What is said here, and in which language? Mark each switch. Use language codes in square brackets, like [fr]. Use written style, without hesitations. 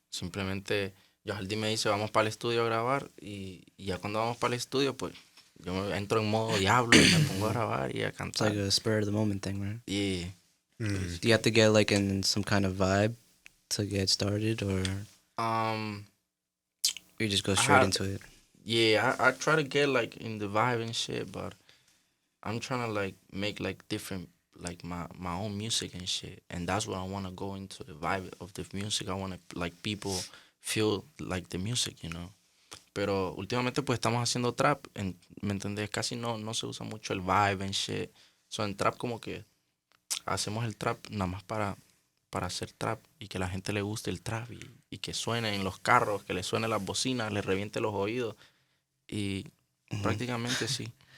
[es] Simplemente Johal me dice, vamos para el estudio a grabar, y ya cuando vamos para el estudio, pues yo me entro en modo diablo y me pongo a grabar y a [en] It's [es] cantar. [en] like a spur of the moment thing, right? Yeah. Do you have to get like in some kind of vibe to get started, or you just go straight into it? Yeah, I try to get like in the vibe and shit, but I'm trying to like make like different, like my own music and shit, and that's what I want to go into, the vibe of the music. I want to like people feel like the music, you know. [es] Pero últimamente pues estamos haciendo trap, ¿me entendés? Casi no se usa mucho el vibe [en] and shit. [es] So en trap como que hacemos el trap nada más para hacer trap y que la gente le guste el trap y que suene en los carros, que le suene las bocinas, le reviente los oídos, y prácticamente sí.